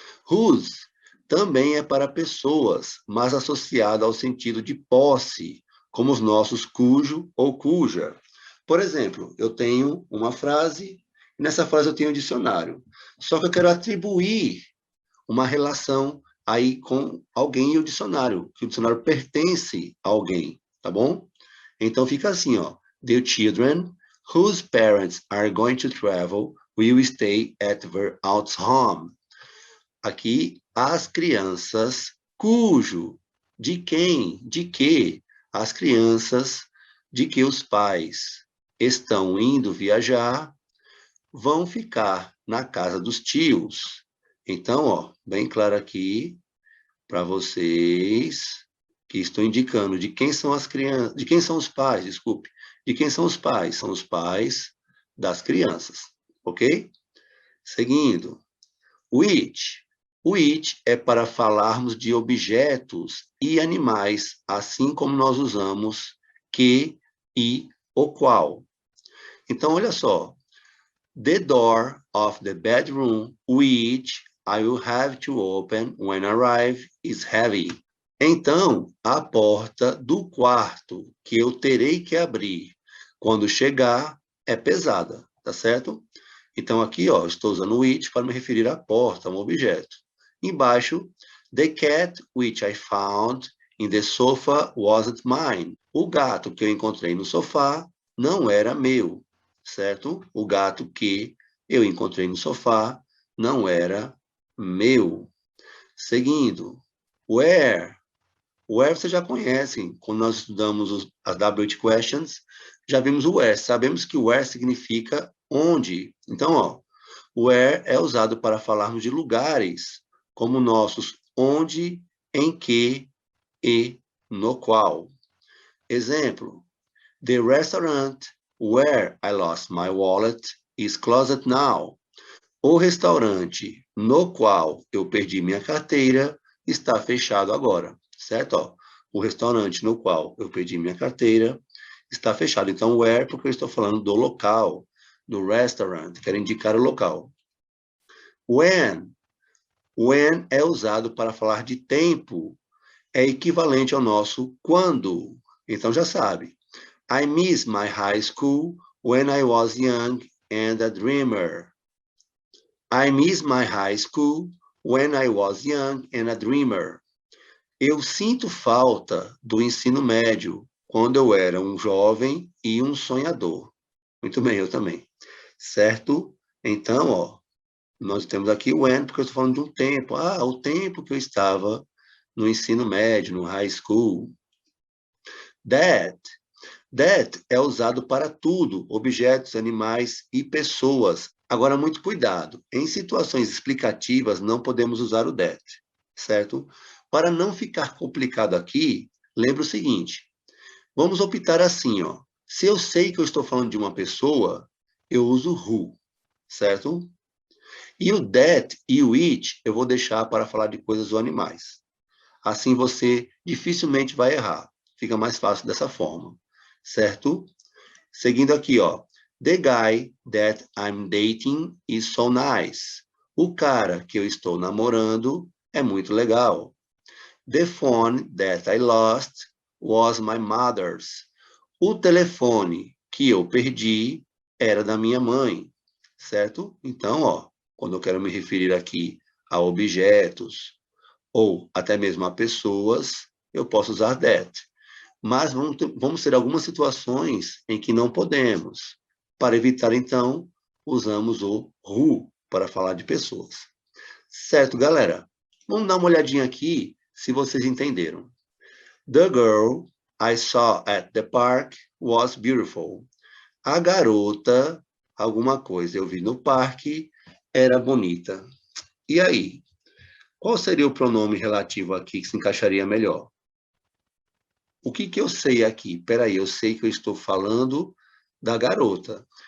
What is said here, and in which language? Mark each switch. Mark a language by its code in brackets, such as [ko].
[pt] Whose também é para pessoas, mas associada ao sentido de posse, como os nossos cujo ou cuja. Por exemplo, eu tenho uma frase, e nessa frase eu tenho um dicionário. Só que eu quero atribuir uma relação aí com alguém e o dicionário, que o dicionário pertence a alguém, tá bom? Então fica assim, ó. [en] The children whose parents are going to travel will stay at their aunt's home. [pt] Aqui, as crianças cujo, de quem, de que as crianças de que os pais estão indo viajar vão ficar na casa dos tios. Então, ó, bem claro aqui para vocês que estou indicando de quem são as crianças, de quem são os pais, desculpe. De quem são os pais? São os pais das crianças, ok? Seguindo. Which. Which é para falarmos de objetos e animais, assim como nós usamos que e o qual. Então, olha só. [en] The door of the bedroom, which I will have to open when I arrive, is heavy. [pt] Então, a porta do quarto que eu terei que abrir quando chegar é pesada, tá certo? Então, aqui, ó, estou usando which para me referir à porta, a um objeto. Embaixo, [en] the cat which I found in the sofa wasn't mine. [pt] O gato que eu encontrei no sofá não era meu, certo? O gato que eu encontrei no sofá não era meu. Seguindo, where. Where você já conhece, quando nós estudamos as WH questions, já vimos o where. Sabemos que where significa onde. Então, ó, where é usado para falarmos de lugares, como nossos onde, em que e no qual. Exemplo, [en] the restaurant where I lost my wallet is closed now. [pt] O restaurante no qual eu perdi minha carteira está fechado agora, certo? Ó, o restaurante no qual eu perdi minha carteira está fechado. Então, where, porque eu estou falando do local, do restaurant, quero indicar o local. When. When é usado para falar de tempo, é equivalente ao nosso quando. Então, já sabe. [en] I miss my high school when I was young and a dreamer. I miss my high school when I was young and a dreamer. [pt] Eu sinto falta do ensino médio quando eu era um jovem e um sonhador. Muito bem, eu também. Certo? Então, ó, nós temos aqui o when, porque eu estou falando de um tempo. Ah, o tempo que eu estava no ensino médio, no high school. That. That é usado para tudo, objetos, animais e pessoas. Agora, muito cuidado. Em situações explicativas, não podemos usar o that, certo? Para não ficar complicado aqui, lembre o seguinte. Vamos optar assim, ó. Se eu sei que eu estou falando de uma pessoa, eu uso who, certo? E o that e o it eu vou deixar para falar de coisas ou animais. Assim você dificilmente vai errar. Fica mais fácil dessa forma, certo? Seguindo aqui, ó. [en] The guy that I'm dating is so nice. [pt] O cara que eu estou namorando é muito legal. [en] The phone that I lost was my mother's. [pt] O telefone que eu perdi era da minha mãe, certo? Então, ó, quando eu quero me referir aqui a objetos ou até mesmo a pessoas, eu posso usar that. Mas vamos ter algumas situações em que não podemos. Para evitar, então, usamos o who para falar de pessoas. Certo, galera? Vamos dar uma olhadinha aqui, se vocês entenderam. [en] The girl I saw at the park was beautiful. [pt] A garota, alguma coisa eu vi no parque, era bonita. E aí? Qual seria o pronome relativo aqui que se encaixaria melhor? O que eu sei aqui? Peraí, eu sei que eu estou falando da garota.